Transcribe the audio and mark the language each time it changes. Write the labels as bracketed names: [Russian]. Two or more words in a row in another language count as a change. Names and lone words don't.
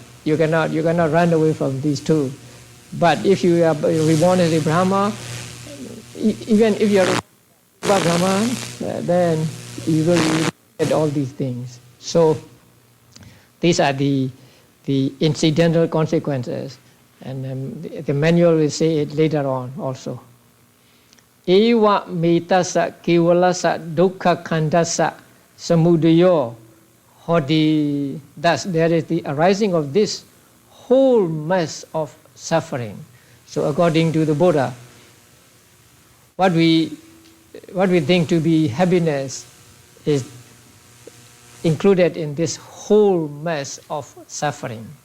[English] You cannot run away from these two. But if you are reborn as a Brahma, even if you are a Brahma, then you will get all these things. So these are the incidental consequences, and the manual will say it later on also. [Pali] Eva metasa kevalasa dukkha khandasa samudayo hodi. [English] Thus there is the arising of this whole mass of suffering. So according to the Buddha, what we think to be happiness is included in this whole mass of suffering.